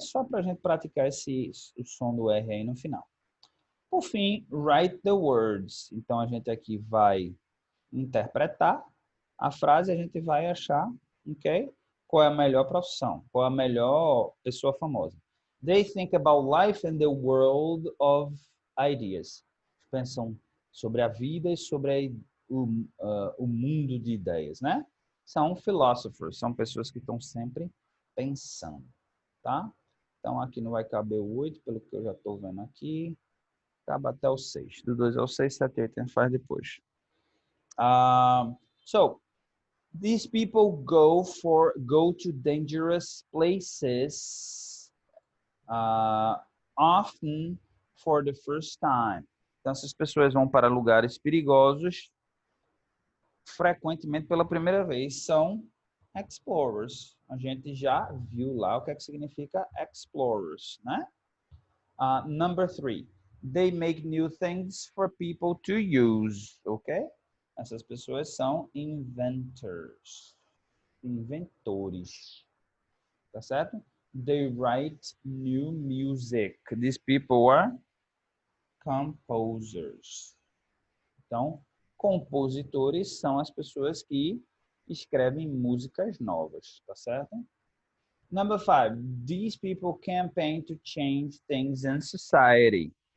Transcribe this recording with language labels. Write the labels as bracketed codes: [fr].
[pt] Só para a gente praticar o som do R aí no final. Por fim, [en] write the words. [pt] Então, a gente aqui vai interpretar a frase, a gente vai achar, ok? Qual é a melhor profissão? Qual é a melhor pessoa famosa? [en] They think about life and the world of ideas. [pt] Pensam sobre a vida e sobre o mundo de ideias, né? São philosophers, são pessoas que estão sempre pensando, tá? Então, aqui não vai caber o 8, pelo que eu já estou vendo aqui. Cabe até o 6. Do 2 ao 6, 7 e 8 a gente faz depois. [en] So, these people go to dangerous places often for the first time. [pt] Então, essas pessoas vão para lugares perigosos frequentemente pela primeira vez. São explorers. A gente já viu lá o que é que significa explorers, né? [en] Number 3. They make new things for people to use, ok? [pt] Essas pessoas são inventors, inventores, tá certo? [en] They write new music. These people are composers. [pt] Então, compositores são as pessoas que escrevem músicas novas, tá certo? [en] Number 5. These people campaign to change things in society.